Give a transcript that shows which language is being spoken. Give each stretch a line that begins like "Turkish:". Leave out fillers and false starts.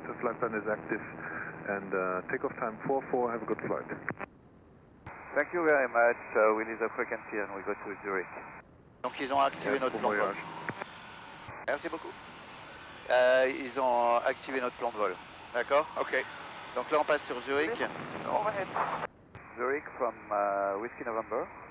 English: The flight plan is active, and takeoff time 44. Have a good flight. Thank you very much. We leave the frequency and we go to Zurich.
French: Donc ils ont activé notre plan de vol. Merci beaucoup. Ils ont activé notre plan de vol. D'accord? Ok. Donc là on passe sur Zurich.
English: Overhead. Zurich from Whiskey November.